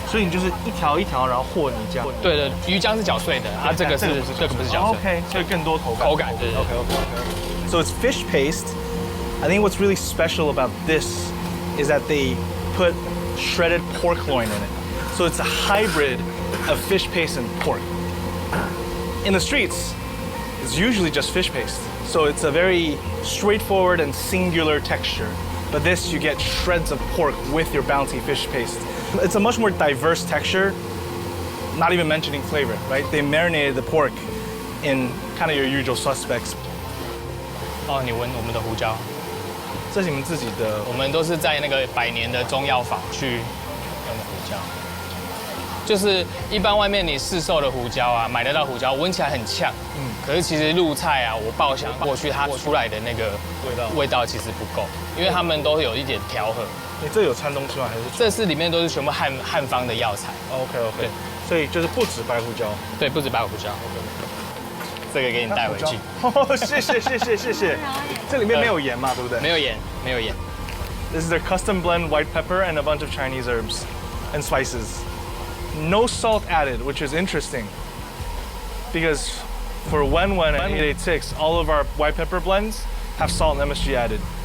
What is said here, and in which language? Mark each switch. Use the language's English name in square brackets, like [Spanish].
[Chinese] 所以你就是一条一条，然后和泥浆。对，鱼浆是搅碎的，它这个不是搅碎。 OK， 所以更多口感。对。 [English] OK. So it's fish paste. I think what's really special about this is that they put shredded pork loin in it. So it's a hybrid of fish paste and pork. In the streets, it's usually just fish paste. So it's a very straightforward and singular texture. But this, you get shreds of pork with your bouncy fish paste. It's a much more diverse texture, not even mentioning flavor, right? They marinated the pork in kind of your usual suspects. [Chinese] 哦，你闻我们的胡椒。这是你们自己的，我们都是在那个100年的中药房去用的胡椒，就是一般外面你市售的胡椒啊，买得到胡椒，闻起来很呛，可是其实入菜啊，我爆香过去，它出来的那个味道其实不够，因为他们都有一点调和。你这有掺东西吗？还是这是里面都是全部汉方的药材。 OK， 对，所以就是不止白胡椒，对，不止白胡椒。这个给你带回去。谢谢。这里面没有盐嘛，对不对？没有盐。 [English] This is their custom blend white pepper and a bunch of Chinese herbs and spices. No salt added, which is interesting. Because for Wen and 886, all of our white pepper blends have salt and MSG added.